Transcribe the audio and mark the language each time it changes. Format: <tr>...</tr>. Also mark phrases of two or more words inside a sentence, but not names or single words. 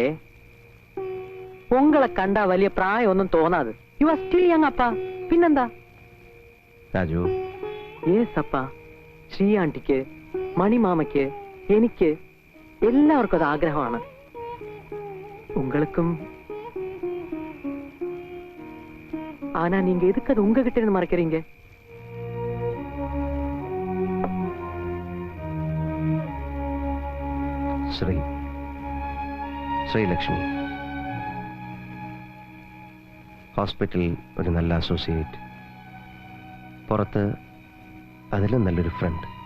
<ml>ഉങ്ങളെ കണ്ടാ വലിയ പ്രായമൊന്നും തോന്നാതെ.</ml> <en>you are still young അപ്പ. പിന്നെന്താ</en> <ml>രാജു? യേസ് അപ്പ. ശ്രീയാണ്ടിക്ക്, മണിമാമയ്ക്ക്, എനിക്ക് എല്ലാവർക്കും അത് ആഗ്രഹമാണ്. ഉങ്ങൾക്കും.</ml> <ta>ஆனா நீங்க எதுக்கு அது உங்ககிட்ட இருந்து மறைக்கிறீங்க?</ta> <ml>ശ്രീലക്ഷ്മി ഹോസ്പിറ്റലിൽ ഒരു നല്ല അസോസിയേറ്റ്, പുറത്ത് അതിലും നല്ലൊരു ഫ്രണ്ട്.</ml>